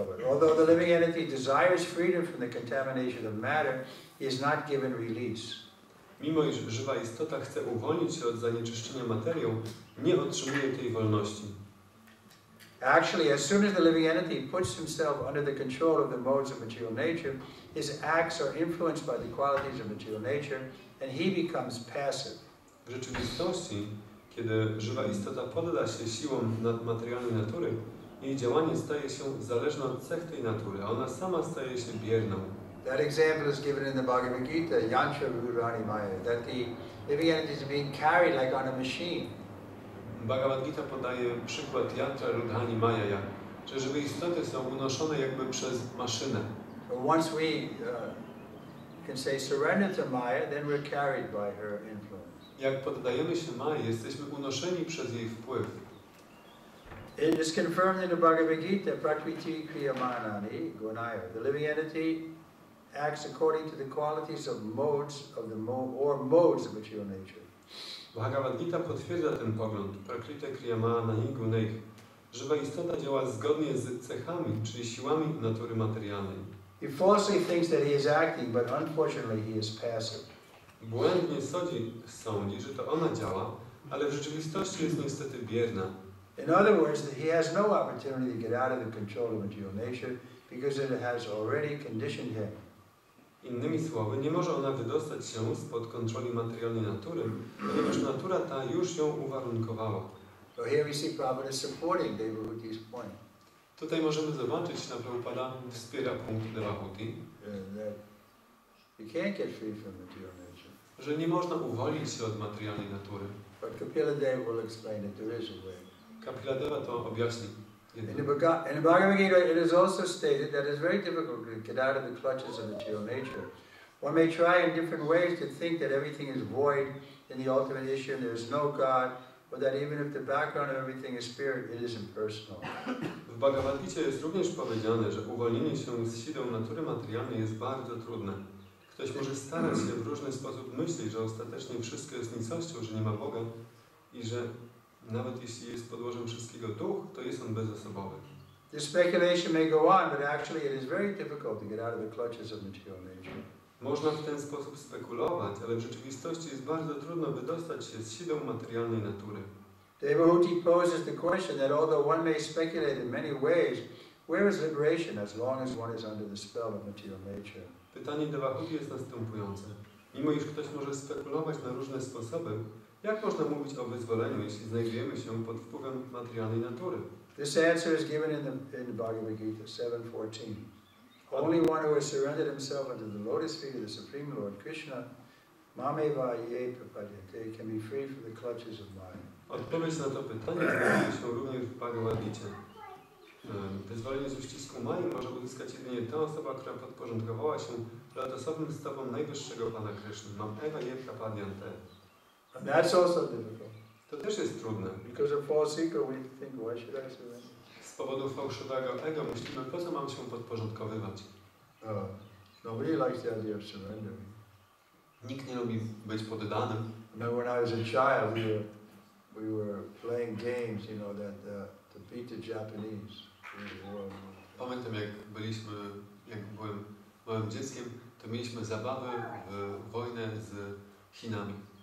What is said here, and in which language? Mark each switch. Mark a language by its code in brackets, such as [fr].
[en] Although the living entity desires freedom from the contamination of matter, he is not given release. [pl] Mimo iż żywa istota chce uwolnić się od zanieczyszczenia materią, nie otrzymuje tej wolności. [en] Actually, as soon as the living entity puts himself under the control of the modes of material nature, his acts are influenced by the qualities of material nature, and he becomes passive. [pl] W rzeczywistości, kiedy żywa istota podda się siłom nadmaterialnej natury, jej działanie staje się zależne od cech tej natury, a ona sama staje się bierną. [en] That example is given in the Bhagavad Gita, [sa] Yantra Rudhani Maya, [en] that the living entity is being carried like on a machine. [pl] Bhagavad Gita podaje przykład [sa] Yantra Rudhani Maya, [pl] że żywe istoty są unoszone jakby przez maszynę. [en] So once we can say surrender to Maya, then we're carried by her influence. [pl] Jak poddajemy się Maji, jesteśmy unoszeni przez jej wpływ. [en] It is confirmed in the Bhagavad Gita, [sa] Prakriti Kriyamanani Gunaya. [en] The living entity acts according to the qualities of modes of material nature. [pl] Bhagavad Gita potwierdza ten pogląd, [sa] Prakriti Kriyamanani Gunaya. [pl] Żywa istota działa zgodnie z cechami, czyli siłami natury materialnej. [en] He falsely thinks that he is acting, but unfortunately he is passive. [pl] Błędnie sądzi, że to ona działa, ale w rzeczywistości jest niestety bierna. [en] In other words, that he has no opportunity to get out of the control of material nature because it has already conditioned him. [pl] Innymi słowy, nie może ona wydostać się spod kontroli materialnej natury, ponieważ natura ta już ją uwarunkowała. [en] So here we see Prabhupada supporting Devahuti's point. [pl] Tutaj możemy zobaczyć, że Prabhupada wspiera punkt Devahuti, [en] That you can't get free from material nature. [pl] że nie można uwolnić się od materialnej natury. [en] But Kapila Deva will explain that there is a way. [pl] Kapila Deva to objaśni. [en] In the Bhagavad Gita, it is also stated that it's very difficult to get out of the clutches of material nature. One may try in different ways to think that everything is void in the ultimate issue and there is no God, but that even if the background of everything is spirit, it is impersonal. [pl] W Bhagavad Gicie jest również powiedziane, że uwolnienie się z sidą natury materialnej jest bardzo trudne. Ktoś może starać się w różny sposób myśleć, że ostatecznie wszystko jest nicością, że nie ma Boga i że nawet jeśli jest podłożem wszystkiego duch, to jest on bezosobowy. [en] This speculation may go on, but actually it is very difficult to get out of the clutches of material nature. [pl] Można w ten sposób spekulować, ale w rzeczywistości jest bardzo trudno wydostać się z sidą materialnej natury. [en] Devahuti poses the question that although one may speculate in many ways, where is liberation as long as one is under the spell of material nature? [pl] Pytanie Devahuti jest następujące. Mimo iż ktoś może spekulować na różne sposoby, jak można mówić o wyzwoleniu, jeśli znajdujemy się pod wpływem materialnej natury? [en] This answer is given in the Bhagavad Gita 7:14. Only one who has surrendered himself unto the lotus feet of the Supreme Lord Kryszna, [sa] mameva ye prapadyate, [en] can be free from the clutches of mind. [pl] Odpowiedź na to pytanie znajduje się również w Bhagavad Gicie. Wyzwolenie z uścisku Mai może uzyskać jedynie ta osoba, która podporządkowała się lotosowym stopom najwyższego Pana Kryszny. [sa] Mameva ye prapadyante. [en] And that's also difficult. [pl] To też jest trudne. [en] Because of false ego, we think, why should I surrender? [pl] Z powodu fałszywego ego myślimy, po co mam się podporządkowywać. [en] Nobody likes the idea of surrendering. [pl] Nikt nie lubi być poddanym. [en] When I was a child, we were playing games, you know, to beat the Japanese. [pl] Pamiętam, jak byłem małym dzieckiem, to mieliśmy zabawy w wojnę z Chinami.